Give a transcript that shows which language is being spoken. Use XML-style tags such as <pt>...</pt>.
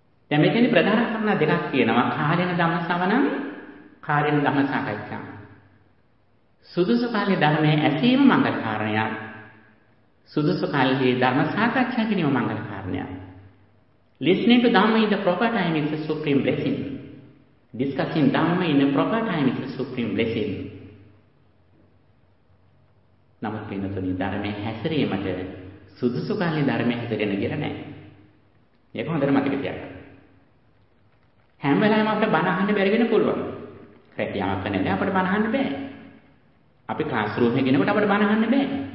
<si>දැන් මෙතෙන්දී ප්‍රධාන කරුණ දෙකක් තියෙනවා.</si> <pi>කාලෙන්න ධම්ම සවණං, කාලෙන්න ධම්ම සාකච්ඡා.</pi> <si>සුදුසු කාලේ ධර්මයේ ඇසීම මඟල කාරණයක්, සුදුසු කාලෙහි ධර්ම සාකච්ඡා කිරීම මඟල කාරණයක්.</si> <en>Listening to Dhamma in the proper time is a supreme blessing. Discussing Dhamma in a proper time is a supreme blessing.</en> <si>නමුත් පින්නතුනි, ධර්මයේ හැසිරීමට සුදුසු කාලේ ධර්මයේ හැසිරෙන ගිර නැහැ. ඒක හොඳට මතක තියාගන්න. හැම වෙලාවෙම අපිට බණ අහන්න බැරි වෙන පුළුවන්. රැකියාවක් නැහැ අපිට බණ අහන්න බෑ. අපි ක්ලාස් රූම් එකේ ගෙනකොට අපිට බණ අහන්න බෑ.</si>